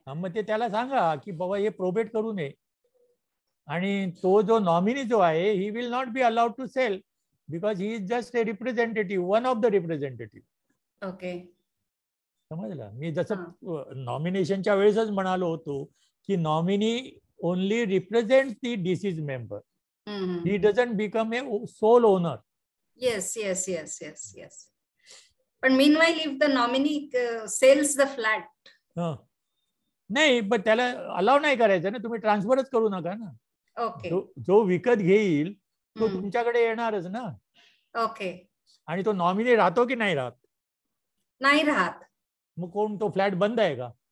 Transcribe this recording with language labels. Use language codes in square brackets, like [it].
[mr] मग ते त्याला सांगा की बाबा हे प्रोबेट करू नये, आणि तो जो नॉमिनी जो आहे [en] He will not be allowed to sell because he is just a representative, one of the representative. Okay, [mr] समजलं? मी जसं नॉमिनेशनच्या वेळेसच म्हणालो होतो की [en] Nominee only represent the deceased member, he doesn't become a sole owner. Yes yes yes yes yes. पण meanwhile if the nominee sells the flat, [mr] नाही, पण त्याला अलाव नाही करायचं ना, तुम्ही ट्रान्सफरच करू नका ना. [en] okay, [mr] जो विकत घेईल तो तुमच्याकडे येणारच ना. [en] Okay. [mr] आणि तो नॉमिनी राहतो की नाही राहत? नाही राहत. मग कोण, तो फ्लॅट बंद आहे का?